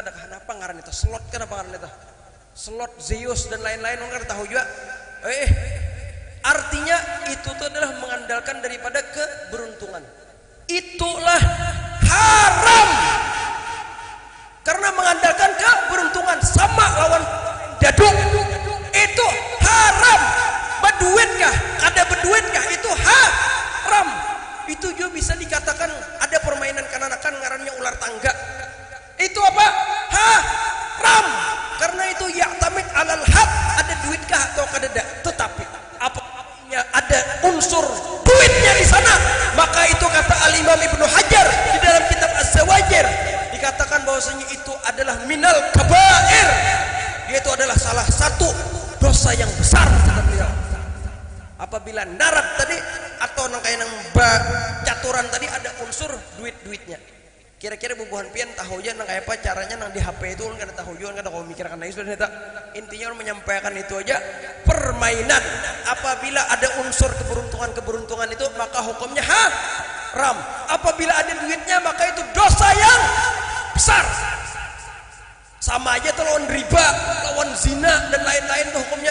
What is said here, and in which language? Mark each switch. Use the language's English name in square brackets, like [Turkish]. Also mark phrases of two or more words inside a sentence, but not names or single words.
[Banjar] Kada apa ngaran itu? Slot kan apa ngaran itu? [Indonesian] Slot, Zeus dan lain-lain orang tahu juga. Artinya itu tuh adalah mengandalkan daripada keberuntungan. Itulah haram. Karena mengandalkan keberuntungan sama lawan dadu. Itu haram. Berduit kah? Ada berduit kah? Itu haram. Itu juga bisa dikatakan ada permainan kanakan ngarannya ular tangga. Itu apa? Haram. Karena itu [Arabic] يعتمد على الحظ. [Indonesian] Ada duit kah atau kada? Tetapi apanya ada unsur duitnya di sana, maka itu kata Al-Imam Ibnu Hajar di dalam kitab Az-Zawajir dikatakan bahwasanya itu adalah [Arabic] من الكبائر. [Indonesian] Yaitu adalah salah satu dosa yang besar kata beliau. [Banjar] Apabila narat tadi atau nangkain nang caturan tadi ada unsur duit-duitnya. Kira-kira bubuhan pian tahu aja nang kayak apa caranya nang di HP itu kan kada tahu juga, kada kau mikirkan lagi sudah tak. [Indonesian] Intinya menyampaikan itu aja permainan. Apabila ada unsur keberuntungan itu maka hukumnya haram. Apabila ada duitnya maka itu dosa yang besar. [Banjar] Sama aja tuh lawan riba, lawan zina dan lain-lain tuh hukumnya.